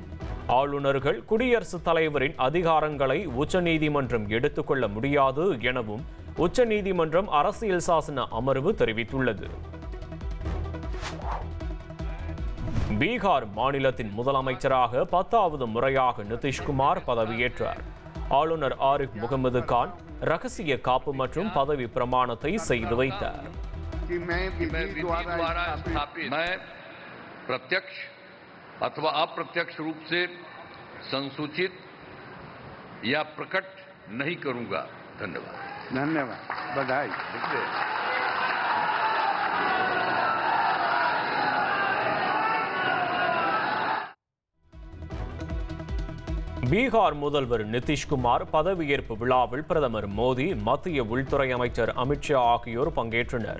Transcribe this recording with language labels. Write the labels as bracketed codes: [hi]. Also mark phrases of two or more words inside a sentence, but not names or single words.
[ta] ஆளுநர்கள் குடியரசுத் தலைவரின் அதிகாரங்களை உச்சநீதிமன்றம் எடுத்துக்கொள்ள முடியாது எனவும் உச்சநீதிமன்றம் அரசியல் சாசன அமர்வு தெரிவித்துள்ளது. பீகார் மாநிலத்தின் முதலமைச்சராக 10வது முறையாக நிதிஷ்குமார் பதவியேற்றார். ஆளுநர் ஆரிஃப் முகமது கான் ரகசிய காப்பு மற்றும் பதவி பிரமாணத்தை செய்து வைத்தார். [hi] प्रत्यक्ष अथवा अप्रत्यक्ष रूप से संसूचित या प्रकट नहीं करूंगा। धन्यवाद। धन्यवाद, बधाई। [ta] பீகார் முதல்வர் நிதிஷ்குமார் பதவியேற்பு விழாவில் பிரதமர் மோடி, மத்திய உள்துறை அமைச்சர் அமித்ஷா ஆகியோர் பங்கேற்றனர்.